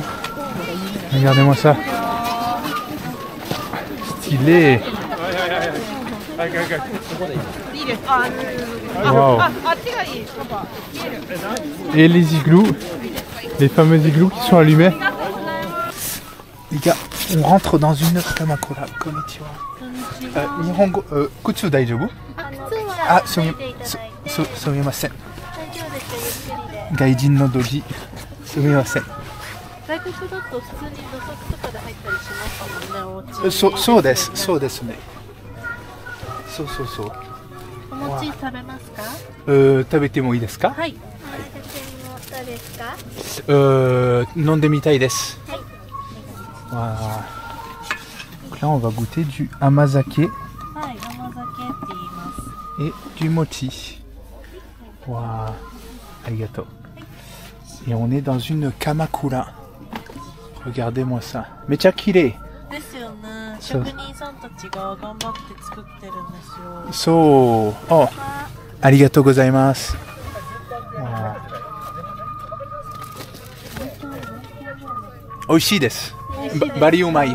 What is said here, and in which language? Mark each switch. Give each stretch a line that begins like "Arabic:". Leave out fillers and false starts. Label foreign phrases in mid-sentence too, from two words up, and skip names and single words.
French: Regardez-moi ça. Stylé. Wow. Et les igloos, les fameux igloos qui sont allumés. Les gars, on rentre dans une Kamakura.
Japanese: こんにちは。日本語、靴大丈夫? Ah, すみません。外人のドジ。すみません。外国だと普通に土足とかで入ったりしますもんね、お家に。そうです、そうですね。そう。お餅食べますか？食べてもいいですか？はい。どうですか？飲んでみたいです。はい。
French: わあ。Là, on va goûter du amazake et du mochi. Waouh, arigato. Et on est dans une kamakura. Regardez-moi ça.
Japanese: めっちゃ綺麗。So, oh, ありがとうございます. 美味しいです. バリうまい。